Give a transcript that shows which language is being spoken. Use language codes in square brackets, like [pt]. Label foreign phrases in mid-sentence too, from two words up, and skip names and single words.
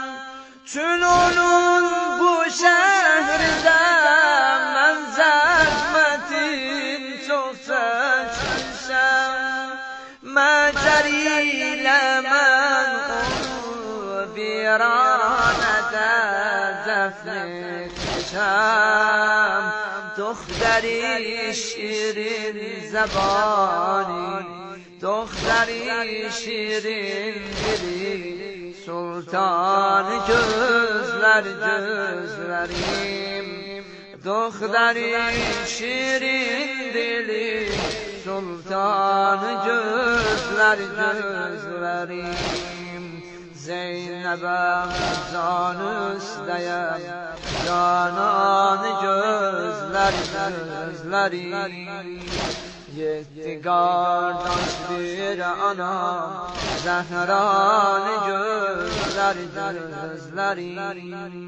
[az] Çün onun bu şehirde mən zəhmətin çox çəkmişəm. Məcər ilə mən onu viranədə dəfn etmişəm. [fa] دختری شیرین زبانی، دختری شیرین دلی، سلطان gözlerim. دختری شیرین دلی، سلطان gözlerim. [az] Zeynəbəm can üstəyəm, cananı gözlərim. 7 qardaş bir anam, Zəhranı gözlərim.